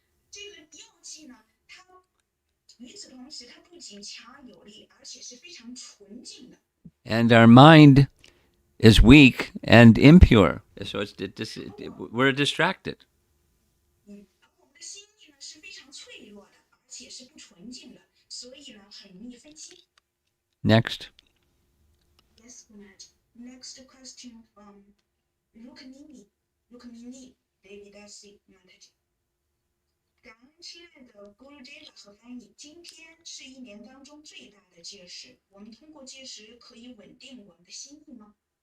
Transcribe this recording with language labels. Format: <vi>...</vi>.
<zh>这个药剂呢，它与此同时，它不仅强有力，而且是非常纯净的。</zh> <en>And our mind is weak and impure. So we're distracted.</en> <zh>而我们的心意呢是非常脆弱的，而且是不纯净的，所以呢很容易分心。</zh> <en>Next. Yes, next question from Rukmini Devidasi Mataji.</en> <zh>感恩亲爱的 Gurudeva 和翻译，今天是一年当中最大的戒时，我们通过戒时可以稳定我们的心意吗？</zh>